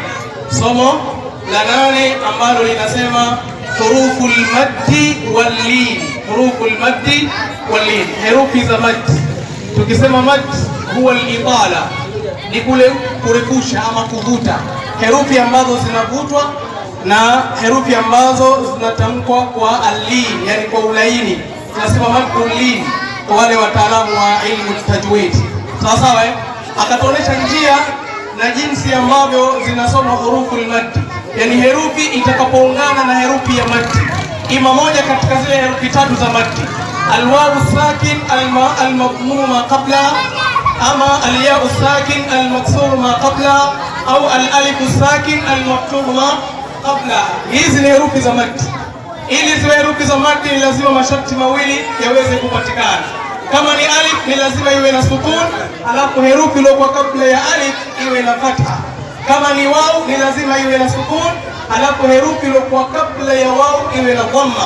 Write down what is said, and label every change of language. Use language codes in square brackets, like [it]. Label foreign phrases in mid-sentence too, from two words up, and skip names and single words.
[sw] Somo la 8 ambalo linasema [ar] حروف المد واللين. حروف المد واللين, [sw] herufi za maddi. Tukisema [ar] المد هو الإطالة, [sw] ni kule kurefusha ama kuvuta. Herufi ambazo zinavutwa na herufi ambazo zinatamkwa kwa al-lin, yani kwa ulaini. Tunasema [ar] مد اللين [sw] kwa wale wataalamu wa [ar] علم التجويد. [sw] Sawa sawa, akatuonesha njia na jinsi ambavyo zinasoma [ar] حروف المد, [sw] yani herufi itakapoungana na herufi ya maddi, ima moja katika zile herufi 3 za maddi, [ar] الواو ساكن المضموم قبل, [sw] ama [ar] الياء ساكن المكسور ما قبل, [sw] au [ar] الألف ساكن المكتوب ما قبل. [sw] Hizi ni herufi za maddi. Ili ziwe herufi za maddi ni lazima masharti mawili yaweze kupatikana. Kama ni alif ni lazima iwe na sukun, alafu herufi iliyokuwa kabla ya alif iwe na fatha. Kama ni waw ni lazima iwe na sukun, alafu herufi iliyokuwa kabla ya waw iwe na dhamma.